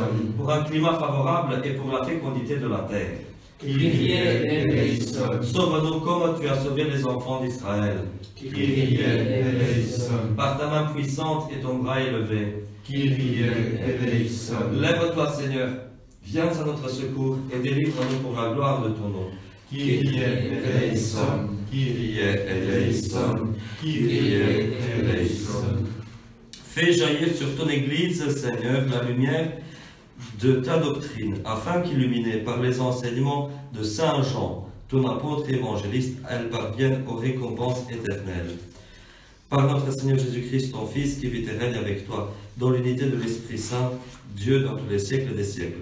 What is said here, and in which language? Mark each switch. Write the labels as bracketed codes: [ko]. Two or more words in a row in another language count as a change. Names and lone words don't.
[fr] Pour un climat favorable et pour la fécondité de la terre, [el] Κύριε ελέησον. [fr] Sauve-nous comme tu as sauvé les enfants d'Israël, [el] Κύριε ελέησον. [fr] Par ta main puissante et ton bras élevé, [el] Κύριε ελέησον. [fr] Lève-toi, Seigneur, viens à notre secours et délivre-nous pour la gloire de ton nom. [el] Κύριε ελέησον. Κύριε ελέησον. Κύριε ελέησον. [fr] Fais jaillir sur ton Église, Seigneur, la lumière de ta doctrine, afin qu'illuminée par les enseignements de Saint Jean, ton apôtre évangéliste, elle parvienne aux récompenses éternelles. Par notre Seigneur Jésus-Christ, ton Fils, qui vit et règne avec toi, dans l'unité de l'Esprit Saint, Dieu dans tous les siècles des siècles.